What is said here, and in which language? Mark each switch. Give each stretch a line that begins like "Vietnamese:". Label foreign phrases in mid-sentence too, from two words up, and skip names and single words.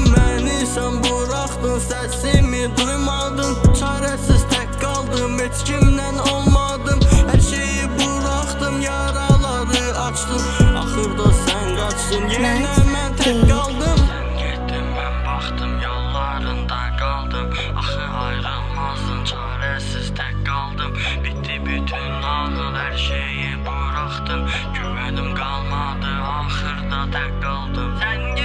Azerbaijani: Məni sən buraxdın, səsimi duymadın, çarəsiz tek kaldım, heç kimdən olmadım.
Turkish: Hər şeyi bıraktım, yaraları açtım.
Azerbaijani: Axırda sən qaçsın, yenə mən tek kaldım. Getdim, mən baxdım, yollarında kaldım. Axı ayrılmazdın, çaresiz tek kaldım.
Turkish: Bitti bütün ağıl, her şeyi bıraktım. Güvenim kalmadı, ahırda tek kaldım.